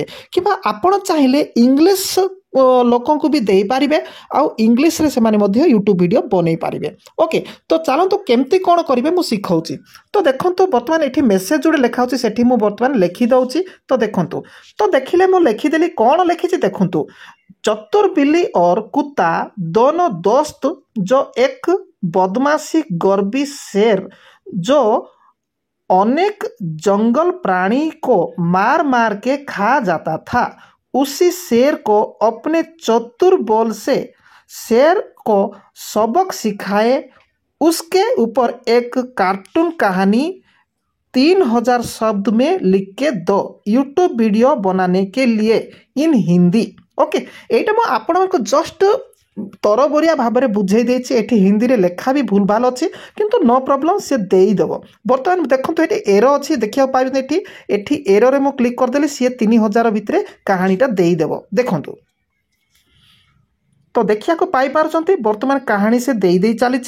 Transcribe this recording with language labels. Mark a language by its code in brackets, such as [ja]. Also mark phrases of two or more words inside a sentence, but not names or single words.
[or] କିମ୍ବା ଆପଣ ଚାହିଁଲେ ଇଂଲିଶ ଲୋକଙ୍କୁ ବି ଦେଇପାରିବେ, ଆଉ ଇଂଲିଶରେ ସେମାନେ ମଧ୍ୟ ୟୁଟ୍ୟୁବ୍ ଭିଡ଼ିଓ ବନେଇ ପାରିବେ। ଓକେ, ତ ଚାଲନ୍ତୁ କେମିତି କ'ଣ କରିବେ ମୁଁ ଶିଖାଉଛି। ତ ଦେଖନ୍ତୁ, ବର୍ତ୍ତମାନ ଏଠି ମେସେଜ୍ ଯୋଉଟା ଲେଖା ହେଉଛି ସେଠି ମୁଁ ବର୍ତ୍ତମାନ ଲେଖିଦେଉଛି। ତ ଦେଖନ୍ତୁ, ତ ଦେଖିଲେ ମୁଁ ଲେଖିଦେଲି, କ'ଣ ଲେଖିଛି ଦେଖନ୍ତୁ। [hi] चतुर बिल्ली और कुत्ता दोनों दोस्त, जो एक बदमाशी गर्वी शेर जो अनेक जंगल प्राणी को मार मार के खा जाता था, उसी शेर को अपने चतुर बोल से शेर को सबक सिखाए। उसके ऊपर एक कार्टून कहानी 3000 शब्द में लिख के दो, यूट्यूब वीडियो बनाने के लिए [en] in Hindi. [hi] ओके, [or] এইটা ମୁଁ ଆପଣଙ୍କୁ ଜଷ୍ଟ ତରବରିଆ ଭାବରେ ବୁଝେଇ ଦେଇଛି। ଏଠି ହିନ୍ଦୀରେ ଲେଖା ବି ଭୁଲ ଭାଲ ଅଛି, କିନ୍ତୁ [en] no problem, [or] ସେ ଦେଇଦେବ। ବର୍ତ୍ତମାନ ଦେଖନ୍ତୁ, ଏଠି ଏରର ଅଛି, ଦେଖିବାକୁ ପାଇବେନି। ଏଠି ଏରରରେ ମୁଁ କ୍ଲିକ୍ କରିଦେଲି, ସିଏ 3000 ଭିତରେ କାହାଣୀଟା ଦେଇଦେବ। ଦେଖନ୍ତୁ, ତ ଦେଖିବାକୁ ପାଇପାରୁଛନ୍ତି ବର୍ତ୍ତମାନ କାହାଣୀ ସେ ଦେଇ ଚାଲିଛି।